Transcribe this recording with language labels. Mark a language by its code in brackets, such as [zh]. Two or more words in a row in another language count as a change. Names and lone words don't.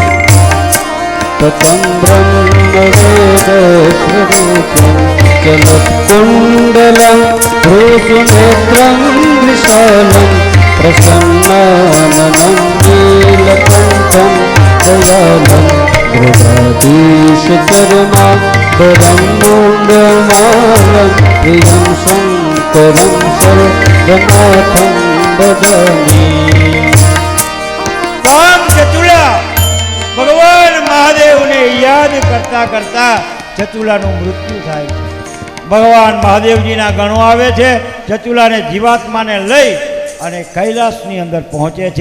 [sa] तचन्द्रं वेदस्वरूपं चलत्कुण्डलं भ्रूसुनेत्रं विशालं प्रसन्नाननं नीलकण्ठं दयालं गृहाधीशचरमाम्बरं मुण्डमालं प्रियं शङ्करं सर्वनाथं भजामि. [gu] કામ ચતુલા ભગવાન મહાદેવને યાદ કરતા કરતા ચતુલાનું મૃત્યુ થાય છે. ભગવાન મહાદેવજીના ગણો આવે છે, ચતુલાને જીવાત્માને લઈ અને કૈલાસની અંદર પહોંચે છે.